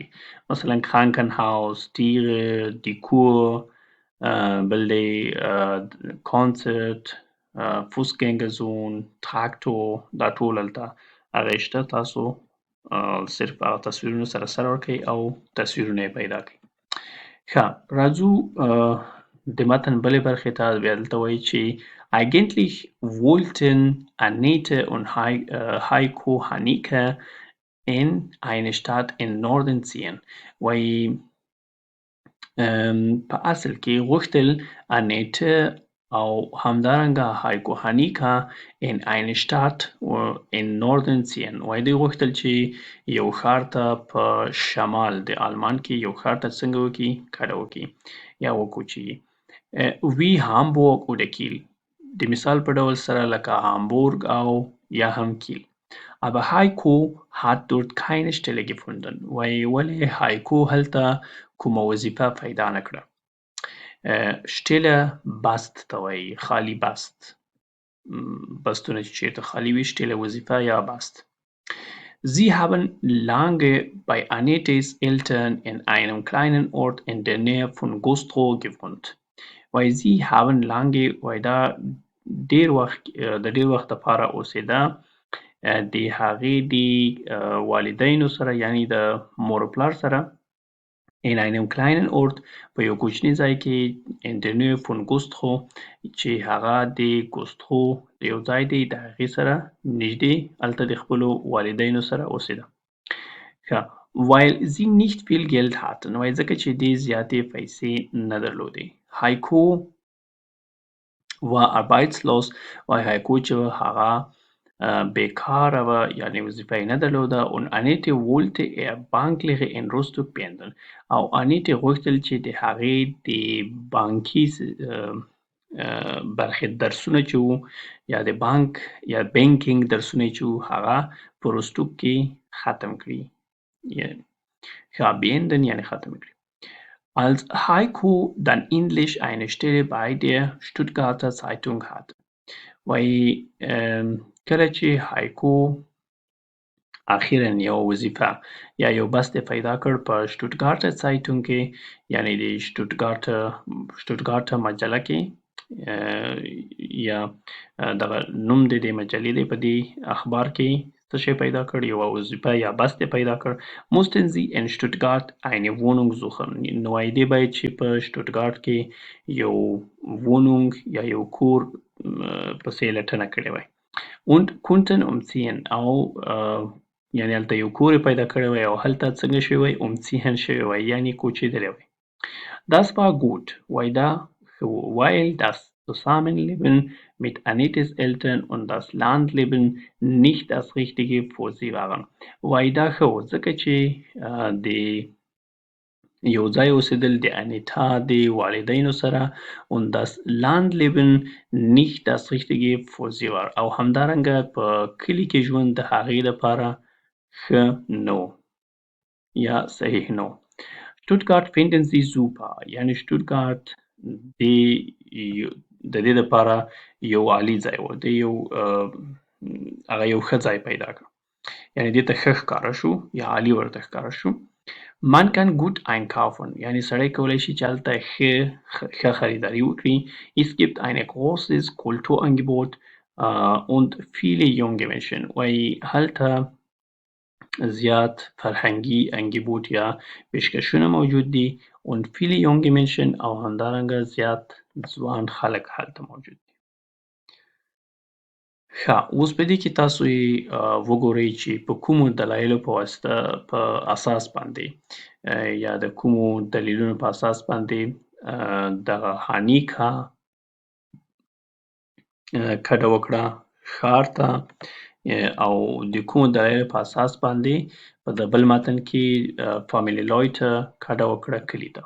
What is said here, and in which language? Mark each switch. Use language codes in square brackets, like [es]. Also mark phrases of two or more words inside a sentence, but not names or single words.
[de] مثلا Krankenhaus, Tiere, die Kur, [ps] بل دی [de] Concert, Fußgängerzone, Traktor [ps] دا ټول هلته هغه شته تاسو صرف هغه تصویرونو سره سر ورکوئ او تصویرونه یې پیدا کړئ. ښه راځو د متن بلې برخې ته بیا دلته وایي چې [de] Eigentlich wollten Annette und Heiko Hanneke in eine Stadt in Norden ziehen. [ps] وایي په اصل کې غوښتل Annette او همدارنګه هایکو هانیکا [de] in eine Stadt in Norden ziehen. [ps] وایي دوی غوښتل چې یو ښار ته په شمال د آلمان کې یو ښار ته څنګه وکړي کډه وکړي یا وکوچېږي. [de] Wie Hamburg oder Kiel. [ps] د مثال په ډول سره لکه هامبورګ او یا هم کیل. [de] Aber Heiko hat dort keine Stelle gefunden. [ps] وایي ولې هایکو هلته کومه وظیفه پیدا نه کړه. Stelle بست ته وایي خالي بست بستونه چې چیرته خالي وي Stelle وظیفه یا بست. [de] Sie haben lange bei Annettes Eltern in einem kleinen Ort in der Nähe von Güstrow gewohnt. [ps] وایي [de] Sie haben lange [ps] وایي دا ډېر وخت دپاره اوسېده د هغې د والدینو سره یعنی د مور و پلار سره [de] in einem kleinen Ort [ps] په یو کوچني ځای کې [de] in der Nähe von Güstrow [ps] چې هغه د ګوسترو یو ځای دی د هغې سره نږدې هلته د خپلو والدینو سره اوسېده. ښه [de] weil sie nicht viel Geld hatten [ps] وایي ځکه چې دې زیاتې پیسې نه درلودې. [de] Heiko war arbeitslos [ps] وایي هایکو چې هغه بیکاره وه یعنې وظیفه یې نه درلوده [de] und Annette wollte bankliche in Rostock beenden [ps] او انیټې غوښتل چې د هغې د بانکي برخې درسونه چې وو یا د بانک یا بانکینګ درسونه چې وو هغه په روستوک کې ختم کړي beenden یعنې ختم کړي. [de] Als Heiko dann endlich eine Stelle bei der Stuttgarter Zeitung hatte. [ps] وایي کله چې هایکو اخیراً یو وظیفه یا یو بست پیدا کړ په شټوتګارټ سایټون کې یعنی د شټوتګارټ مجله کې یا دغه نوم د دې مجلې دی په دې اخبار کې څه شی پیدا کړ؟ یوه وظیفه یا بست یې پیدا کړ. [de] mussten sie in Stuttgart eine Wohnung suchen. [ps] نو وایي دی باید چې په شټوتګارت کې یو wohnung یا یو کور پسې لټنه کړې وای. [de] und konnten umziehen [ps] او یعنی هلته یو کور یې پیدا کړی وای او هلته څنګه شوی وای؟ umziehen شوی وای یعنی کوچېدلی وای. [de] Das war gut [ps] وایي دا ښه و [de] weil das Zusammenleben mit Annettes Eltern und das Landleben nicht das Richtige für sie waren. [ps] وایي دا ښه و ځکه چې د یو ځای اوسېدل د انیتا د والدینو سره [de] und das Landleben nicht das Richtige für sie war [ps] او همدارنګه په کلي کې ژوند د هغې لپاره ښه نه و یا صحیح نه و. [de] Stuttgart finden sie super [ps] یعنی شټوتګارت د دې لپاره یو عالي ځای و. د یو هغه یو ښه ځای پیدا کړ یعنی دې ته ښه ښکاره شو یا عالي ورته ښکاره شو. [de] Man kann gut einkaufen [ps] یعنی سړی کولی شي چې هلته ښه خریداري وکړي. [de] Es gibt ein großes Kulturangebot und viele junge Menschen [ps] وایي هلته زیات فرهنګي انګیبوت یا پیشکشونه موجود دي [de] und viele junge Menschen [ps] او همدارنګه زیات ځوان خلک هلته موجود دي. ښه اوس په دې کې تاسو وګورئ چې په کومو دلایلو په واسطه په اساس باندې یا د کومو دلیلونو په اساس باندې دغه هانیکا کډه وکړه ښار ته او د کومو دلایلو په اساس باندې په د بل متن کې فامیلي لویټه کډه وکړه کلي ته.